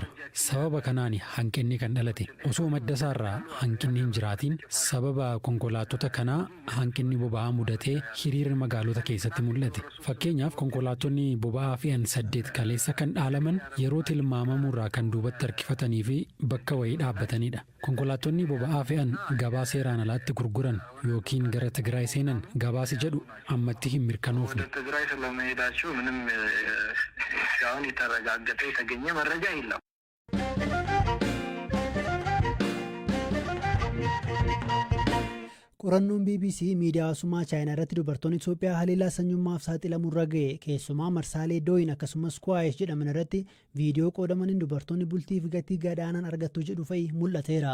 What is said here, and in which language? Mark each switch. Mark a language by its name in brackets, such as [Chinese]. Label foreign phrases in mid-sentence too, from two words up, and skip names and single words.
[Oromo] Sababa kanaan hanqinni kan dhalate. Osoo madda isaarraa hanqinni hin jiraatiin sababa konkolaattota kanaa hanqinni boba'aa mudatee hiriira magaalota keessatti mul'ate. Fakkeenyaaf konkolaattonni boba'aa fe'an 8 kaleessa kan dhaalaman yeroo tilmaamamurraa kan duubatti harkifatanii fi bakka wayii dhaabbatanidha. Konkolaattonni boba'aa fe'an gabaa seeraan alaatti gurguran yookiin gara Tigraay seenan gabaasi jedhu ammatti hin mirkanoofne. [Amharic] ትግራይ ስለመሄዳቸው ምንም እስካሁን የተረጋገጠ የተገኘ መረጃ የለም። [Oromo] Qorannoon BBC miidiyaa hawaasummaa Chaayinaa irratti dubartoonni Itoophiyaa haleellaa sanyummaaf saaxilamurra ga'e keessumaa marsaalee Dooyin akkasumas Kuwaayesh jedhaman irratti viidiyoo qoodamaniin dubartoonni bultiif gatii gadaanaan argattu jedhu fa'i mul'ateera.